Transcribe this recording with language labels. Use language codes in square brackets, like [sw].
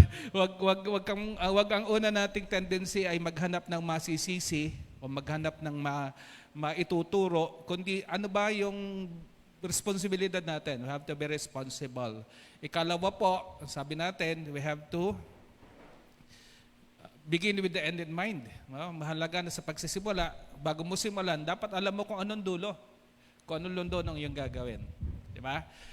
[tl] Wag ang una nating tendency ay maghanap ng masisisi o maghanap ng maituturo, kundi ano ba yung responsibilidad natin? [en] We have to be responsible. [tl] Ikalawa po, sabi natin, [en] we have to begin with the end in mind. [tl] Mahalaga na sa pagsisimula, bago mo simulan, dapat alam mo kung anong dulo, kung anong lundo ng iyong gagawin. Di ba?